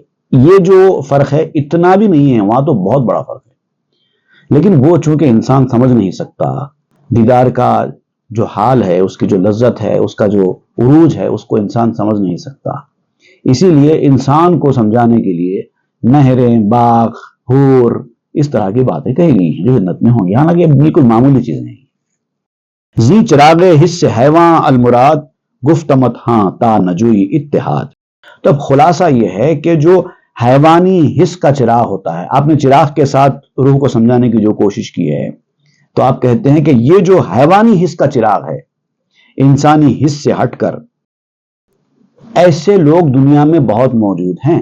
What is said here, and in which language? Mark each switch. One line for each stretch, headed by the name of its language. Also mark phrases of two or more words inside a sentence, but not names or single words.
Urdu: یہ جو فرق ہے اتنا بھی نہیں ہے، وہاں تو بہت بڑا فرق ہے، لیکن وہ چونکہ انسان سمجھ نہیں سکتا، دیدار کا جو حال ہے، اس کی جو لذت ہے، اس کا جو عروج ہے، اس کو انسان سمجھ نہیں سکتا۔ اسی لیے انسان کو سمجھانے کے لیے نہریں، باغ، حور، اس طرح کی باتیں کہی گئی ہیں جو جنت میں ہوں گی، حالانکہ بالکل معمولی چیز نہیں۔
Persian: زی چراغ حس حیواں المراد گفتمت ہاں تا نجوئی اتحاد۔
Urdu: تو اب خلاصہ یہ ہے کہ جو حیوانی حس کا چراغ ہوتا ہے، آپ نے چراغ کے ساتھ روح کو سمجھانے کی جو کوشش کی ہے، تو آپ کہتے ہیں کہ یہ جو حیوانی حس کا چراغ ہے، انسانی حس سے ہٹ کر، ایسے لوگ دنیا میں بہت موجود ہیں۔